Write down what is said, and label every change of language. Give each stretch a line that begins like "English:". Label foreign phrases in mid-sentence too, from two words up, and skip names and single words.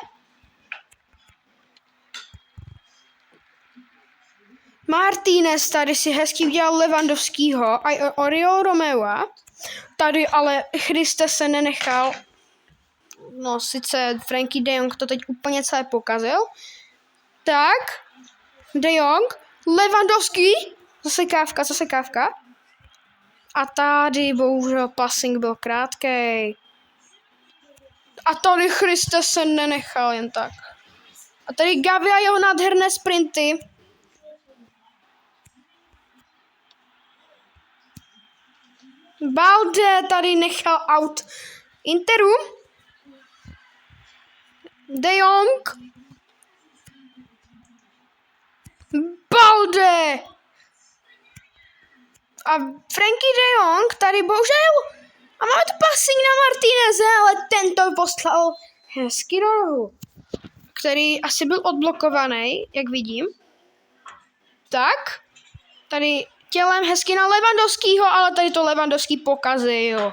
Czech: Martinez tady si hezky udělal Lewandowskýho a Oriol Romeu. Tady ale Christensen nenechal. No sice Frankie de Jong to teď úplně celé pokazil. Tak. De Jong. Lewandowski. Zase kávka. A tady bohužel passing byl krátkej. A tady Christensen nenechal jen tak. A tady Gavi a jeho nádherné sprinty. Balde tady nechal out Interu. De Jong. Balde. A Frankie de Jong tady bohužel. A máme tu passing na Martineze, ale ten to poslal hezky do rohu, který asi byl odblokovaný, jak vidím. Tak. Tady tělem hezky na Lewandowskýho, ale tady to Lewandowský pokazil.